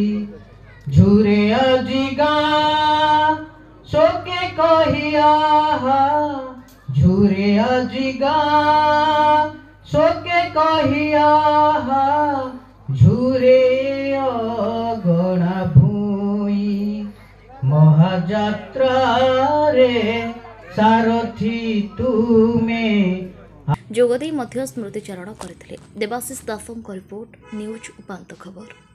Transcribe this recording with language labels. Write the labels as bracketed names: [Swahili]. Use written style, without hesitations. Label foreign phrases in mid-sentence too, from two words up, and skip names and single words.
[Odia] ଝୁରେ ଆଜି ଗା ଶୋକେ କହିଆ, ଝୁରେ ଆଜି ଗା ଶୋକେ କହିଆ, ଝୁରେ ଅଗଣା ଭୂଇଁ। ମହାଯାତ୍ରାରେ ସାରଥୀ ତୁମେ। ଯୋଗଦେଇ ମଧ୍ୟ ସ୍ମୃତିଚାରଣ କରିଥିଲେ। ଦେବାଶିଷ ଦାସଙ୍କ ରିପୋର୍ଟ, ନ୍ୟୁଜ୍ ଉପାନ୍ତ ଖବର।